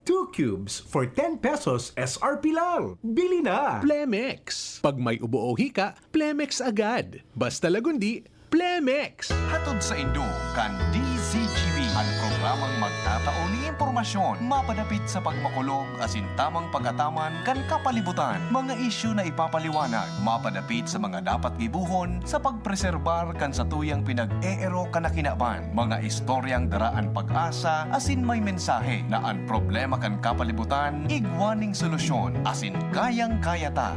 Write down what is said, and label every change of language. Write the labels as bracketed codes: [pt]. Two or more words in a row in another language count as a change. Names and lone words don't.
[en] 2 cubes for 10 pesos SRP lang. [tl] Bili na! Plemex. Pag may ubo o hika, Plemex agad. Basta lagundi, Plemex. [bik] Hatod sa Indo, kan DZGV ang programang magtatao ni impormasyon, mapadapit sa pagmakulog, asin tamang pagataman kan kapalibutan, mga isyu na ipapaliwanag, mapadapit sa mga dapat gibuhon sa pagpreserbar kan sa tuyang pinag-eero kanakinaban, mga istoryang daraan pag-asa, asin may mensahe na ang problema kan kapalibutan, igwaning solusyon, asin kayang-kaya ta.